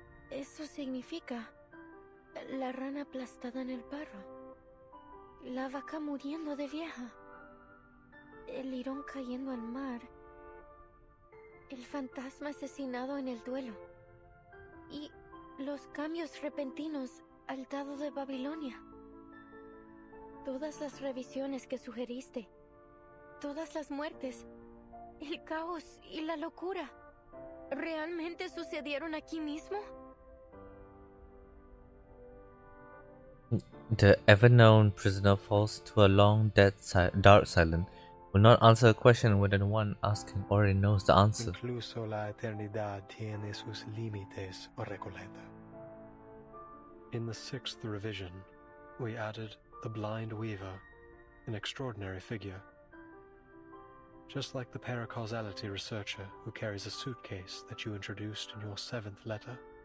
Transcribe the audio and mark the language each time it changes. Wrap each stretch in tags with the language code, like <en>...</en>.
<es>Eso significa la rana aplastada en el barro, la vaca muriendo de vieja, el lirón cayendo al mar, el fantasma asesinado en el duelo y los cambios repentinos al dado de Babilonia. Todas las revisiones que sugeriste, todas las muertes, el caos y la locura, ¿realmente sucedieron aquí mismo?</es> <en>The ever-known prisoner falls to a long, dark silence. Will not answer a question when the one asking already knows the answer.</en> <es>Incluso la eternidad tiene sus límites, o Recoleta.</es> <en>In the 6th revision, we added the blind weaver, an extraordinary figure. Just like the paracausality researcher who carries a suitcase that you introduced in your 7th letter.</en>